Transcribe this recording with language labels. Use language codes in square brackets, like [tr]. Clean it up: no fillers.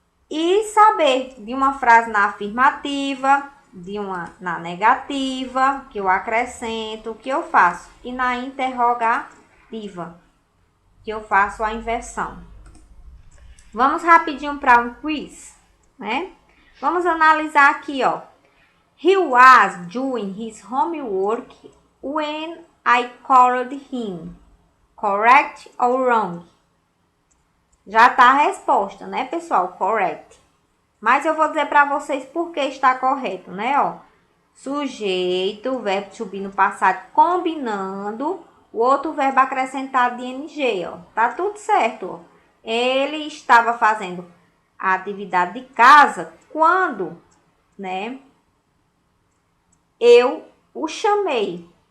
[pt] E saber de uma frase na afirmativa, de uma na negativa, que eu acrescento, o que eu faço. E na interrogativa, que eu faço a inversão. Vamos rapidinho para um quiz, né? Vamos analisar aqui, ó. [en] He was doing his homework when I called him. Correct or wrong? [pt] Já tá a resposta, né, pessoal? Correct. Mas eu vou dizer para vocês por que está correto, né, ó. Sujeito, verbo to be no passado combinando, o outro verbo acrescentado de ing, ó. Tá tudo certo, ó. Ele estava fazendo a atividade de casa quando, né, eu o chamei.